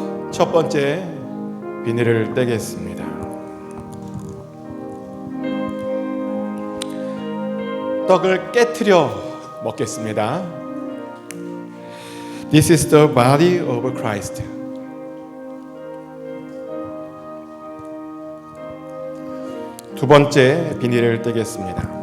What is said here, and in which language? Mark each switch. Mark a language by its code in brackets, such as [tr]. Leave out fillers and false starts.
[ko] 첫 번째 비닐을 떼겠습니다. 떡을 깨트려 먹겠습니다. [en] This is the body of Christ. [ko] 두 번째 비닐을 떼겠습니다.